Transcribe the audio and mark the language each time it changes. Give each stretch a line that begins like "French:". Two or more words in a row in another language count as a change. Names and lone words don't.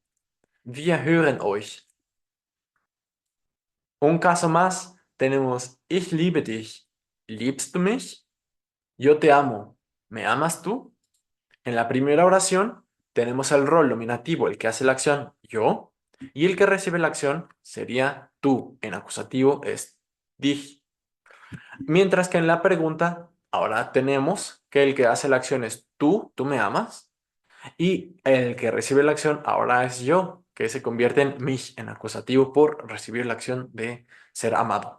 German: Wir hören euch.
Spanish: Un caso más, tenemos
German: ich liebe dich. ¿Liebst du mich?
Spanish: Yo te amo. ¿Me amas tú? En la primera oración tenemos el rol nominativo, el que hace la acción, yo, y el que recibe la acción sería tú. En acusativo es dich. Mientras que en la pregunta, ahora tenemos que el que hace la acción es tú me amas, y el que recibe la acción ahora es yo, que se convierte en mich, en acusativo por recibir la acción de ser amado.